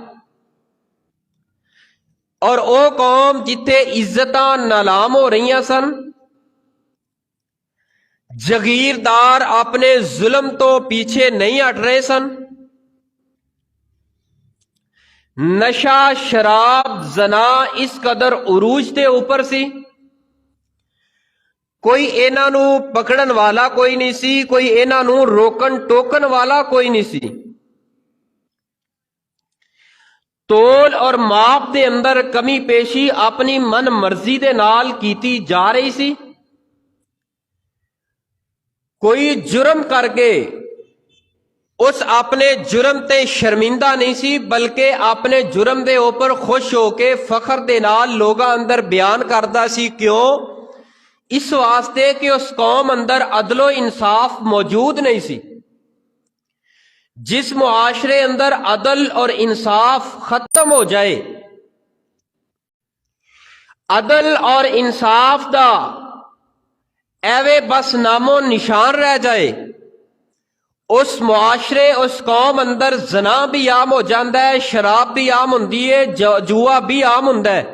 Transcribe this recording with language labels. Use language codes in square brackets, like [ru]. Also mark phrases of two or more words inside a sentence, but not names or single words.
[pa] اور او قوم جتھے عزتاں نالام ہو رہی سن، جگیردار اپنے ظلم تو پیچھے نہیں ہٹ رہے سن، نشہ، شراب، زنا اس قدر عروج دے اوپر سی، کوئی انہاں نو پکڑن والا کوئی نہیں سی، کوئی انہاں نو روکن ٹوکن والا کوئی نہیں سی۔ تول اور ماپ دے اندر کمی پیشی اپنی من مرضی دے نال کیتی جا رہی سی۔ کوئی جرم کر کے اس اپنے جرم تے شرمندہ نہیں سی، بلکہ اپنے جرم دے اوپر خوش ہو کے فخر دے نال لوگاں اندر بیان کردا سی۔ کیوں؟ اس واسطے کہ اس قوم اندر عدل و انصاف موجود نہیں سی۔ جس معاشرے اندر عدل اور انصاف ختم ہو جائے، عدل اور انصاف دا ایوے بس نام و نشان رہ جائے، اس معاشرے، اس قوم اندر زنا بھی عام ہو جاندہ ہے، شراب بھی عام ہوندی ہے، جوا بھی عام ہوندا ہے۔